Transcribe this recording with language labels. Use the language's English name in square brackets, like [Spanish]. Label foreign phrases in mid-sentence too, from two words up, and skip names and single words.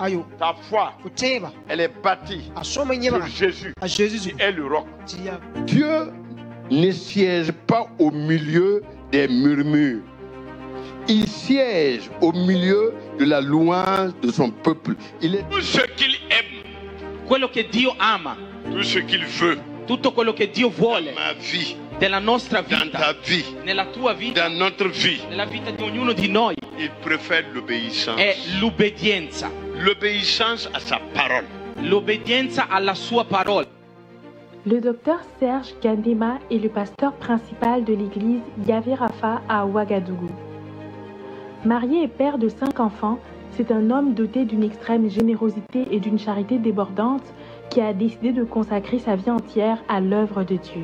[French] Ta foi, elle est bâtie sur Jésus, qui est le roc. Dieu ne siège pas au milieu des murmures. Il siège au milieu de la louange de son peuple. Il est tout ce qu'il aime, [Italian] quello che Dio ama, [French] tout ce qu'il veut. [Italian] tutto quello che Dio vuole [French] Ma vie, [Italian] della nostra [French] dans [Italian] vita, [French] ta vie, [Italian] nella tua vita, [French] dans notre vie, [Italian] nella vita di ognuno di noi, [French] il préfère l'obéissance. [Italian] è l'obbedienza. [French] L'obéissance à sa parole. [Italian] L'obbedienza alla sua parola. [French] Le docteur Serge Gandema est le pasteur principal de l'église Yahvé Rapha à Ouagadougou. Marié et père de 5 enfants, c'est un homme doté d'une extrême générosité et d'une charité débordante qui a décidé de consacrer sa vie entière à l'œuvre de Dieu.